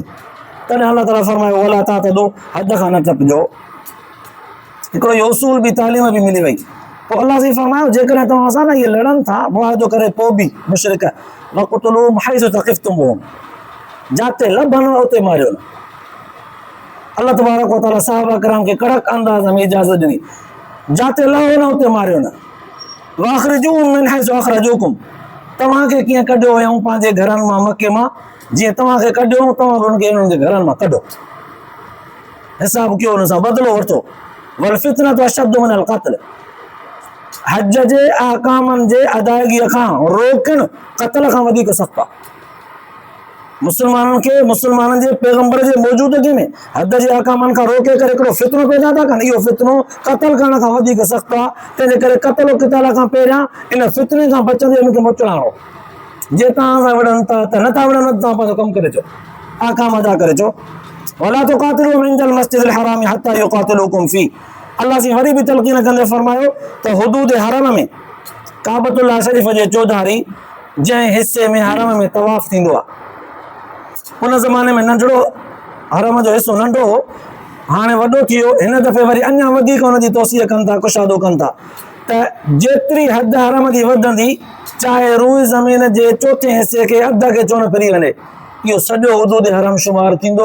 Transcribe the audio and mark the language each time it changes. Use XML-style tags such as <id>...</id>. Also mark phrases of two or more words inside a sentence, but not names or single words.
<sd>तॾहिं अल्लाह ताला फरमायो</sd> <ar>ولا تعتدوا,</ar> <sd>हद खां न टपिजो। हिकिड़ो इहो उसूल बि तालीम बि मिली वई। पोइ अल्लाह साईं फरमायो जेकॾहिं तव्हां सां न इहे लड़नि था मुआहिदो करे पोइ बि मुशरिक,</sd> <ar>واقتلوهم حيث ثقفتموهم,</ar> <sd>जाते लभनि उते मारियो न।</sd> <ar>الله تبارك وتعالى</ar> <sd>सहाबा किराम खे कड़क अंदाज़ में इजाज़त ॾिनी, जाते लहो न उते मारियो न।</sd> <ar>وأخرجوهم من حيث أخرجوكم,</ar> <sd>तव्हांखे कीअं कढियो हुयऊं पंहिंजे घरनि मां मके मां, जीअं तव्हांखे कढियो तव्हां उन्हनि खे उन्हनि जे घरनि मां कढो, हिसाब कयो, हुन सां बदिलो वरितो।</sd> <ar>والفتنة أشد من القتل,</ar> <sd>हज जे अहकामनि जे अदायगीअ खां रोकण क़त्ल खां वधीक सख़्तु आहे। मुस्लमाननि खे मुस्लमाननि जे पैगंबर जे मौजूदगी में हद जे अहकामनि खां रोके करे हिकिड़ो फितनो पैदा था कनि, इहो फितनो क़त्ल करण खां वधीक सख़्तु आहे। तंहिंजे करे क़त्ल क़िताल खां पहिरियां इन फितने खां बचंदे हिनखे मोकिलियो। जे तव्हां सां विढ़नि था त नथा विढ़नि, तव्हां पंहिंजो कमु करे अचो, अहकाम अदा करे अचो।</sd> <ar>ولا تقاتلوهم عند المسجد الحرام حتى يقاتلوكم في,</ar> <sd>अल्लाह से वरी बि तलक़ीन कंदे फरमायो त हुदूद हरम में काबतुल्लाह शरीफ़ जे चौधारी जंहिं हिसे में हरम में तवाफ़ थींदो आहे, उन ज़माने में नंढड़ो हरम जो हिसो नंढो हो, हाणे वॾो थी वियो। हिन दफ़े वरी अञा वधीक हुनजी तौसीअ कनि था, कुशादो कनि था त जेतिरी हद हरम जी वधंदी, चाहे रूई ज़मीन जे चोथे हिसे खे अध खे छो न फिरी वञे, इहो सॼो हुदूद हरम शुमार थींदो।</sd>